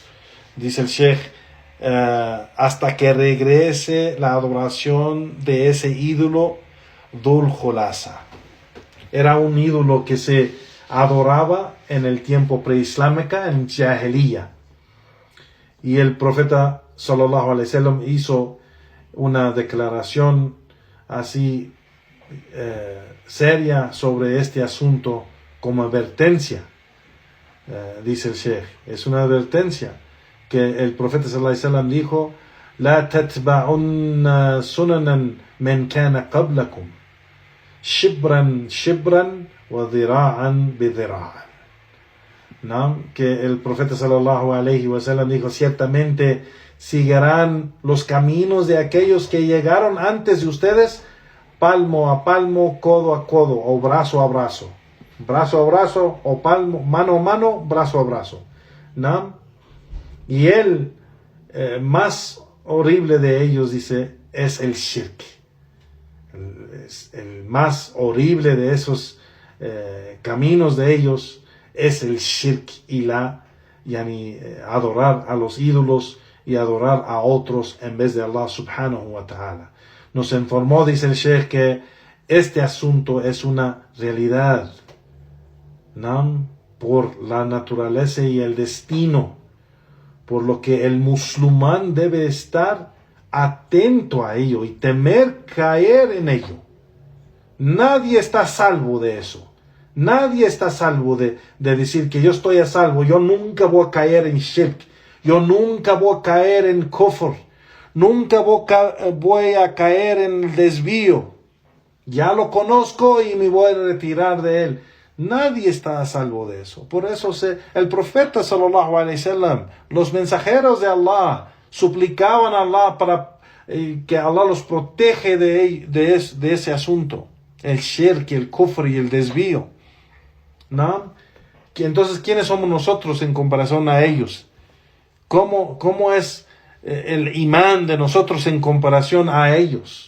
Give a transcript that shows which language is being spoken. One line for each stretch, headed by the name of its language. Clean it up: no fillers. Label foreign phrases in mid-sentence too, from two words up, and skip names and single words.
Spanish: Dice el Sheikh, hasta que regrese la adoración de ese ídolo Dhul Jolasa. Era un ídolo que se adoraba en el tiempo preislámico, en Jahiliya. Y el profeta
Arabic: صلى الله عليه وسلم
Spanish: hizo una declaración así seria sobre este asunto como advertencia. Dice el Sheikh, es una advertencia que el profeta
Arabic: صلى الله عليه وسلم
Spanish: dijo:
Arabic: لتتبعن سنن من كان قبلكم شبرا شبرا وذراعا بذراع.
Spanish: ¿No? Que el profeta
Arabic: صلى الله عليه وسلم
Spanish: dijo: ciertamente seguirán los caminos de aquellos que llegaron antes de ustedes, palmo a palmo, codo a codo, o brazo a brazo, o palmo, mano a mano, brazo a brazo. ¿No? Y el más horrible de ellos, dice, es el shirk. El más horrible de esos caminos de ellos es el shirk y adorar a los ídolos y adorar a otros en vez de Allah
Arabic: سبحانه وتعالى.
Spanish: Nos informó, dice el Sheikh, que este asunto es una realidad, ¿no? Por la naturaleza y el destino, por lo que el musulmán debe estar atento a ello y temer caer en ello. Nadie está a salvo de eso. Nadie está a salvo de decir que yo estoy a salvo. Yo nunca voy a caer en shirk. Yo nunca voy a caer en kufr. Nunca voy a caer en el desvío. Ya lo conozco y me voy a retirar de él. Nadie está a salvo de eso. Por eso el profeta
Arabic: صلى الله عليه وسلم,
Spanish: los mensajeros de Allah, suplicaban a Allah para que Allah los protege de ese asunto, el shirk, el kufr y el desvío, ¿no? Entonces, ¿quiénes somos nosotros en comparación a ellos? ¿Cómo es el imán de nosotros en comparación a ellos?